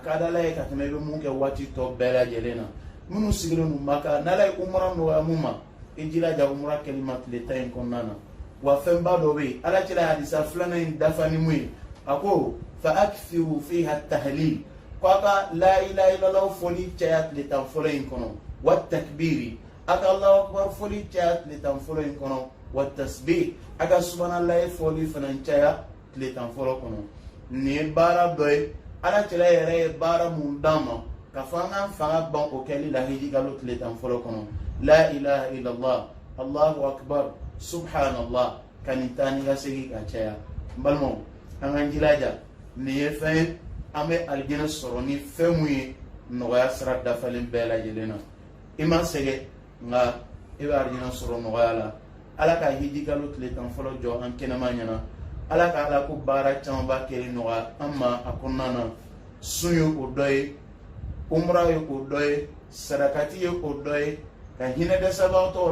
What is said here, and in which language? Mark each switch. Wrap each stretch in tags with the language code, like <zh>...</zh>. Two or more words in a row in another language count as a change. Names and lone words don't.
<bm>ka d'ala ye ka tɛmɛ i bɛ mun kɛ waati tɔ bɛɛ lajɛlen na minnu sigilen don Maka n'ala ye umra nɔgɔya mun ma i jilaja umra kɛli ma tile tan in kɔnɔna na wa fɛnba dɔ bɛ yen ala cɛla hadisa filanan in dafa ni mun ye a ko</bm> <ar>فأكثروا فيها تهليل</ar> <bm>ko a ka</bm> <ar>لا إله إلا الله</ar> <bm>fɔli caya tile tan fɔlɔ in kɔnɔ</bm> <ar>وتكبير</ar> <bm>a ka</bm> <ar>الله أكبر</ar> <bm>fɔli caya tile tan fɔlɔ in kɔnɔ</bm> <ar>وتسبيح</ar> <bm>a ka subhanallahi fɔli fana caya tile tan fɔlɔ kɔnɔ nin ye baara dɔ ye ala cɛla yɛrɛ ye baara mun d'an ma ka fɔ an k'an fanga ban o kɛli la hiji kalo tile tan fɔlɔ kɔnɔ</bm> <ar>لا إله إلا الله الله أكبر سبحان الله</ar> <bm>ka nin taa ni ka segin ka caya n balimaw an k'an jilaja nin ye fɛn ye an bɛ alijinɛ sɔrɔ ni fɛn mun ye nɔgɔya sira dafalen bɛɛ lajɛlen na i ma sɛgɛn nka i bɛ alijinɛ sɔrɔ nɔgɔya la ala ka hiji kalo tile tan fɔlɔ jɔ an kɛnɛma ɲɛna ala ka ala ko baara caman b'a kɛli nɔgɔya an ma a kɔnɔna na sun ye o dɔ ye umra ye o dɔ ye sarakati ye o dɔ ye ka hinɛ dɛsɛbagatɔw</bm>